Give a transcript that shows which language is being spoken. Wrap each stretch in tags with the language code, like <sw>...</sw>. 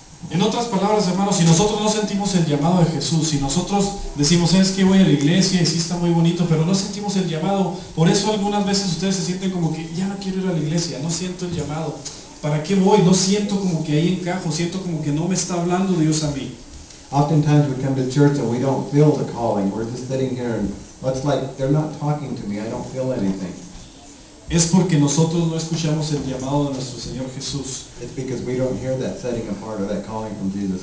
<es>En otras palabras, hermanos, si nosotros no sentimos el llamado de Jesús, si nosotros decimos, es que voy a la iglesia y sí está muy bonito, pero no sentimos el llamado, por eso algunas veces ustedes se sienten como que ya no quiero ir a la iglesia, no siento el llamado. ¿Para qué voy? No siento como que ahí encajo, siento como que no me está hablando Dios a mí.</es> <en>Oftentimes we come to church and we don't feel the calling. We're just sitting here and it's like they're not talking to me. I don't feel anything.</en> <es>Es porque nosotros no escuchamos el llamado de nuestro Señor Jesús.</es> <en>It's because we don't hear that setting apart or that calling from Jesus</en>